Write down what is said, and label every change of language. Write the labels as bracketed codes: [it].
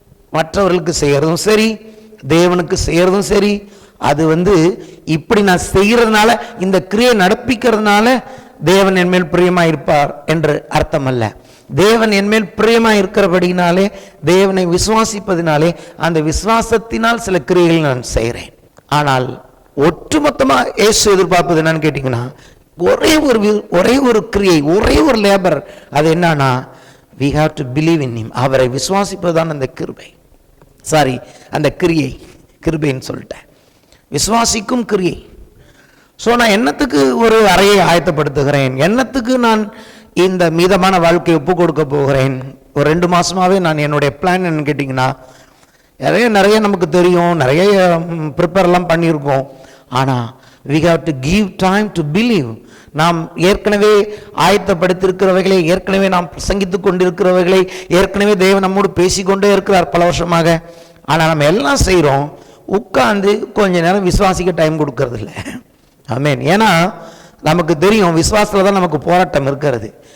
[ta] மற்றவர்களுக்கு செய்கிறதும் சரி, தேவனுக்கு செய்கிறதும் சரி, அது இப்படி நான் செய்கிறதுனால, இந்த கிரியை நடப்பிக்கிறதுனால தேவன் என்மேல் பிரியமாக இருப்பார் என்று அர்த்தம் அல்ல. தேவன் என்மேல் பிரியமாக இருக்கிறபடினாலே, தேவனை விசுவாசிப்பதினாலே, அந்த விசுவாசத்தினால் சில கிரியைகள் நான் செய்கிறேன். ஆனால் ஒட்டுமொத்தமாக இயேசு எதிர்பார்ப்பது என்னன்னு கேட்டிங்கன்னா, ஒரே ஒரு கிரியை, ஒரே ஒரு லேபர். [en] அது என்னன்னா, we have to believe in him. [ta] அவரை விசுவாசிப்பதுதான் அந்த கிருபை. அந்த கிருபைன்னு சொல்லிட்டேன். விசுவாசிக்கும் கிரியை. ஸோ நான் என்னத்துக்கு ஒரு அறையை ஆயத்தப்படுத்துகிறேன், என்னத்துக்கு நான் இந்த மீதமான வாழ்க்கையை ஒப்பு கொடுக்க போகிறேன். ஒரு 2 மாதமாகவே நான் என்னுடைய பிளான் என்னன்னு கேட்டிங்கன்னா, நிறைய நமக்கு தெரியும், நிறைய ப்ரிப்பேர்லாம் பண்ணியிருக்கோம். [en] ஆனால் we have to give time to believe. [ta] நாம் ஏற்கனவே ஆயத்தப்படுத்தியிருக்கிறவைகளை, ஏற்கனவே நாம் பிரசங்கித்து கொண்டிருக்கிறவைகளை, ஏற்கனவே தேவன் நம்மோடு பேசிக்கொண்டே இருக்கிறார் பல வருஷமாக. ஆனால் நம்ம எல்லாம் செய்கிறோம், உட்கார்ந்து கொஞ்ச நேரம் விசுவாசிக்க டைம் கொடுக்கறது இல்லை. ஆமென். ஏன்னா நமக்கு தெரியும், விசுவாசத்தில் தான் நமக்கு போராட்டம் இருக்கிறது.